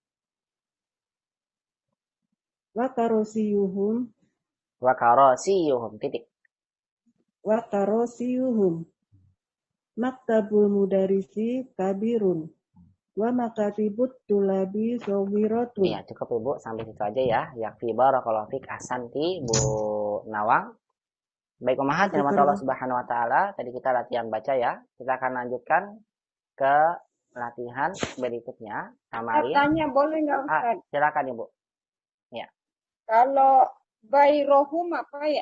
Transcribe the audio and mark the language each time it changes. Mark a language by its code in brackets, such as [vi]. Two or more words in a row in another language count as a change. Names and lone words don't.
[ar] وكراسيهم [id] titik. [ar] وكراسيهم مكتب المدرس كبير. ومكاتب الطلاب صغيرة. [id] Iya, cukup Ibu, sampai situ aja ya. [ar] يكفي بارك الله فيك. [id] Ahsanti Bu Nawang. Baik Ummahat, rahmat Allah [ar] سبحانه وتعالى. [id] Tadi kita latihan baca ya. Kita akan lanjutkan ke latihan berikutnya. Tanya boleh nggak Ustaz? Silakan Ibu. Ya. Kalau Bayrohum apa ya?